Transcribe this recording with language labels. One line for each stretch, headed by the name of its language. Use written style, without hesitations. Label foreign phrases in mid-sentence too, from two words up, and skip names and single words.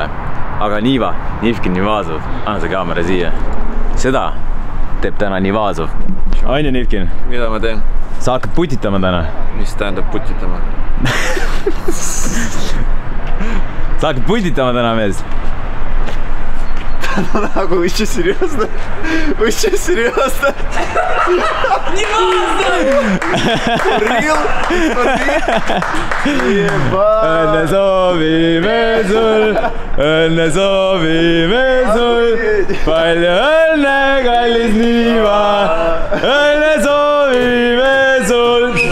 Estonian: Aga Niva, Nivkin Nivazov, anna see kaamera siia. Seda teeb täna Nivazov. Aine Nivkin? Mida ma teen? Sa hakkad putitama täna? Mis tähendab putitama? Sa hakkad putitama täna, mees?
Russian: Nagu еще серьезно? Еще серьезно?
Estonian: Real? Õnne soovime sul, õnne soovime sul, palju õnne, kallis Niiva, õnne soovime sul.